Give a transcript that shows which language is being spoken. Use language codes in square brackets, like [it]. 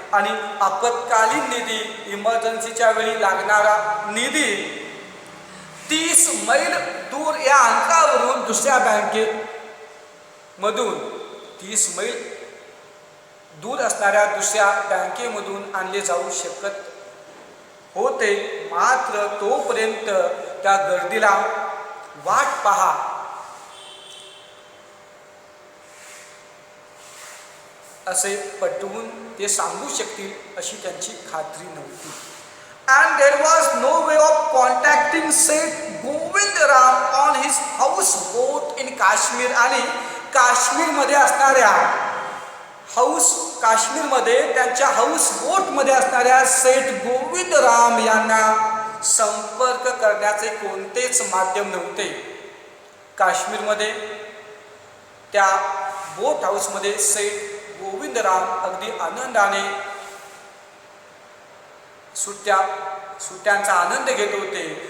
[mr] आणि आपत्कालीन निधी, इमर्जन्सीच्या वेळी लागणारा निधी 30 मैल दूर या अंतरावरून दुसऱ्या बँकेमधून 30 मैल दूर असणाऱ्या दुसऱ्या बँकेमधून आणले जाऊ शकत होते. मात्र तोपर्यंत त्या गर्दीला वाट पहा असे पटवून ते सांगू शकतील अशी त्यांची खात्री नव्हती. [en] And there was no way of contacting Seth Govindram on his houseboat in Kashmir. [mr] आणि काश्मीरमध्ये असणाऱ्या काश्मीरमध्ये त्यांच्या हाऊसबोटमध्ये असणाऱ्या सेठ गोविंदराम यांना संपर्क करण्याचे कोणतेच माध्यम नव्हते. काश्मीरमध्ये त्या बोट हाऊसमध्ये सेठ गोविंदराम अगदी आनंदाने सुट्ट्यांचा आनंद घेत होते.